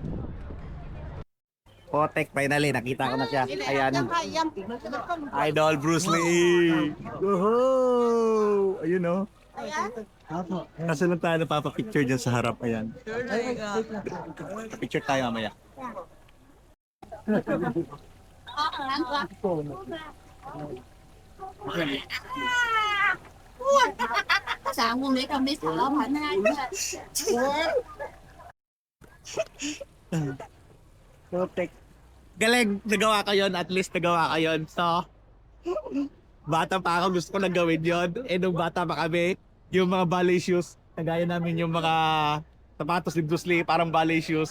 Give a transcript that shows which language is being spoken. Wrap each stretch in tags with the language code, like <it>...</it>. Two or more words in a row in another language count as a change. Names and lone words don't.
<tl>Potek, finally, nakita ko na siya. Ayan. Idol Bruce Lee. Woohoo! Ayun o. Kasi lang tayo napapapicture dyan sa harap. Ayan. Picture tayo mamaya.</tl> <zh>啥？我没搞没查老盘那个。</zh> <tl>Potek. Galing, nagawa ko yun. At least nagawa ko yun. So, bata pa ako, gusto ko lang gawin yun. Eh, nung bata pa kami, yung mga</tl> <en>ballet shoes,</en> <tl>nagaya namin yung mga sapatos ni Bruce Lee, parang</tl> <en>ballet shoes.</en>